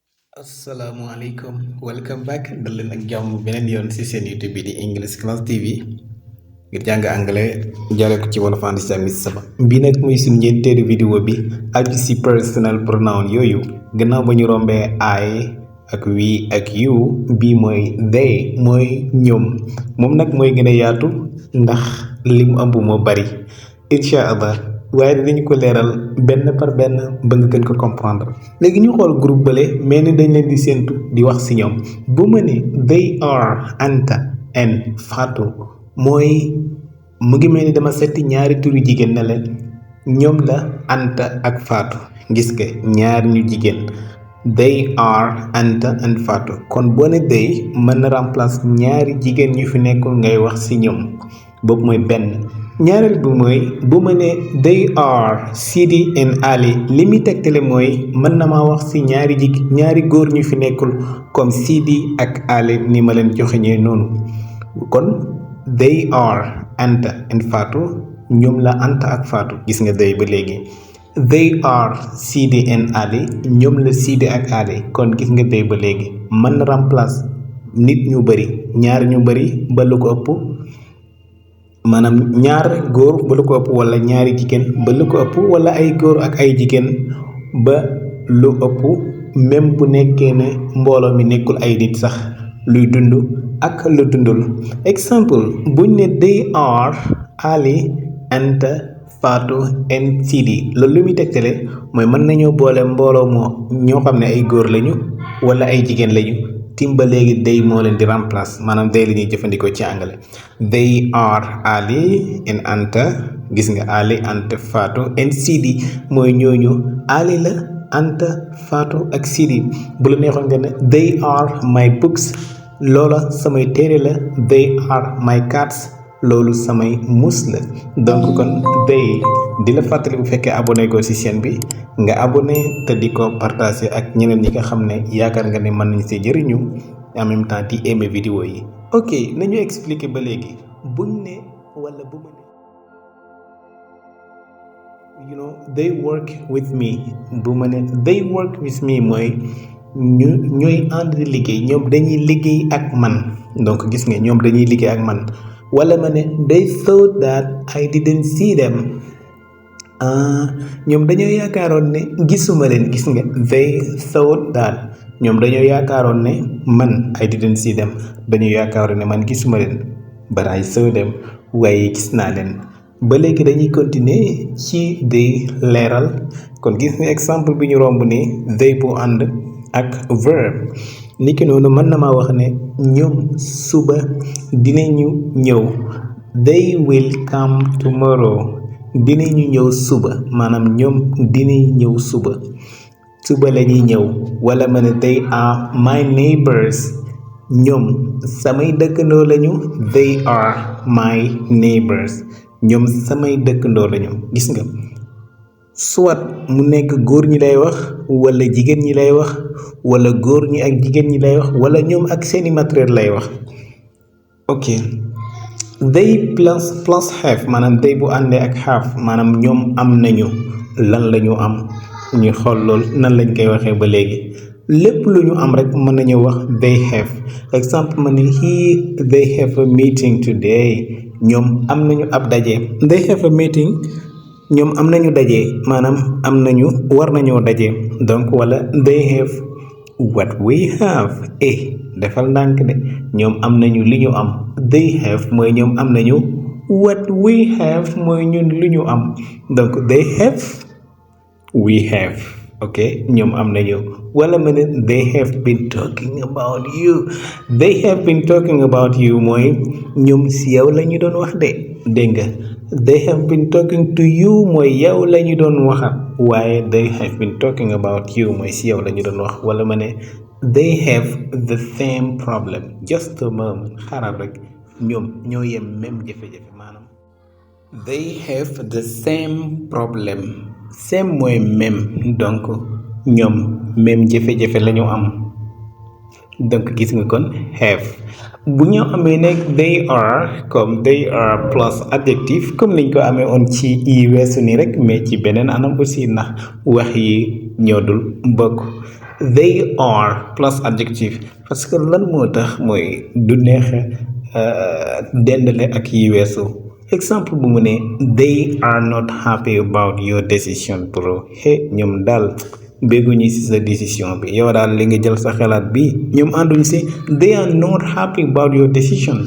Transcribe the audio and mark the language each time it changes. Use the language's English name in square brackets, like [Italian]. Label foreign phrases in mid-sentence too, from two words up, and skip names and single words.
[Wolof] asalaamaaleykum [English] welcome back [Wolof] dal leen ak jàmm beneen yoon ci seen YouTube bi di English Class TV ngir jàng anglais jaaree ko ci wolof and ci sama bii nag muy suñu ñeenteelu vidéo bi aju ci [English] personal pronoun [Wolof] yooyu gannaaw ba ñu rombee I ak we ak you bii mooy they mooy ñoom moom nag mooy gën a yaatu ndax li mu ëmb moo bari [Arabic] إن شاء الله [Wolof] waaye dinañu ko leeral benn par benn ba nga gën ko comprendre léegi ñu xool groupe bële mais ni dañ leen di séentu di wax ci ñoom bu ma ne they [English] are Anta and Fatou [Wolof] mooy mu ngi mel ni dama setti ñaari turu jigéen ne leen ñoom la Anta ak Fatou gis nga ñaari ñu jigéen [English] they are Anta and Fatou [Wolof] kon boo ne they mën na remplace ñaari jigéen ñu fi nekkul ngay wax ci ñoom boobu mooy benn ñaareel bi mooy bu ma ne [English] they are Sidi and Ali [Wolof] li muy tegtale mooy mën na maa wax ci ñaari góor ñu fi nekkul comme Sidi ak Ali ni ma leen joxeñee noonu kon [English] they are Anta and Fatou [Wolof] ñoom la Anta ak Fatou gis nga they ba léegi [English] they are Sidi and Ali [Wolof] ñoom la Sidi ak Ali kon gis nga they ba léegi mën na remplace nit ñu bari ñaar ñu bari ba lu ko ëpp maanaam ñaar góor ba lu ko ëpp wala ñaari jigéen ba lu ko ëpp wala ay góor ak ay jigéen ba lu ëpp même bu nekkee ne mbooloo mi nekkul ay nit sax luy dund ak lu dundul exemple buñ ne [English] they are Ali Anta Fatou and Sidi [Wolof] loolu lu muy tegtale mooy mën nañoo boole mbooloo moo ñoo xam ne ay góor lañu wala ay jigéen lañu timba léegi they moo leen di remplace maanaam they la ñuy jëfandikoo ci anglais [English] they are Ali and Anta [Wolof] gis nga [English] Ali Anta Fatou and Sidi [Wolof] mooy ñooñu Ali la Anta Fatou ak Sidi bu la neexoon nga ne [English] they are my books [Wolof] loola samay téere la [English] they are my cats [Wolof] loolu samay mus la donc kon they di la fàttali bu fekkee abonné ko ci chaîne bi nga abonné te di ko partagé ak ñeneen ñi nga xam ne yaakaar nga ne mën nañ see jëriñu [French] en même temps [Wolof] di aimer vidéo yi ok nañu expliquer ba léegi buñ ne wala bu ma ne [English] they work with me [Wolof] bu ma ne [English] they work with me [Wolof] mooy ñooy ànd di liggéey ñoom dañuy liggéey ak man donc gis nga ñoom dañuy liggéey ak man wala ma ne [English] they thought that I didn't see them [Wolof] ñoom dañoo yaakaaroon ne gisuma leen gis nga [English] they thought that [Wolof] ñoom dañoo yaakaaroon ne man [English] I didn't see [Wolof] them dañoo yaakaaroon ne man gisuma leen [English] but I saw them [Wolof] waaye gis naa leen ba léegi dañuy continuer ci they leeral kon gis nga exemple bi ñu romb ni they bu ànd ak verb niki noonu mën na maa wax ne ñoom suba dinañu ñëw [English] they will come tomorrow [Wolof] dinañu ñëw suba maanaam ñoom dinañ ñëw suba la ñuy ñëw wala ma ne [English] they are my neighbors [Wolof] ñoom samay dëkkandoo lañu [English] they are my neighbors [Wolof] ñoom samay dëkkandoo lañu gis nga soit mu nekk góor ñi lay wax wala jigéen ñi lay wax wala góor ñi ak jigéen ñi lay wax wala ñoom ak seeni matériel lay wax ok [English] they plus have [Wolof] maanaam they bu àndee ak have maanaam ñoom am nañu lan la ñu am ñu xool lool nan lañ koy waxee ba léegi lépp lu ñu am rek mën nañu wax [English] they have [Wolof] exemple ma ne [English] they have a meeting today [Wolof] ñoom am nañu ab daje [English] they have a meeting [Wolof] ñoom am nañu daje maanaam am nañu war nañoo daje donc wala [English] they have what we have [Wolof] defal ndànk de ñoom am nañu li ñu am [English] they have [Wolof] mooy ñoom am nañu [English] what we have [Wolof] mooy ñun li ñu am donc [English] they have we have [Wolof] ok ñoom am nañu wala ma ne [English] they have been talking about you they have been talking about you [Wolof] mooy ñoom si yow la ñu doon wax de dégg nga [English] they have been talking to you [Wolof] mooy yow la ñu doon waxat waaye [English] they have been talking about you [Wolof] mooy si yow la ñu doon wax wala ma ne [English] they have the same problem just a moment [Wolof] xaaral rek ñoom ñoo yem même jafe-jafe maanaam [English] they have the same problem [Wolof] same mooy même donc ñoom même jafe-jafe la ñu am donc gis nga kon have bu ñu amee nekk [English] they are [Wolof] comme [English] they are [French] plus adjectif [Wolof] comme niñ ko amee woon ci yi weesu nii rek mais ci beneen anam aussi ndax wax yi ñoo dul bokk [English] they are [French] plus adjectif parce que [Wolof] lan moo tax mooy du neex dendale ak yi weesu exemple bu mu ne [English] they are not happy about your decision bro [Wolof] ñoom daal bégguñu ci sa décision bi yow daal li nga jël sa xalaat bi ñoom ànduñ ci [English] they are not happy about your decision.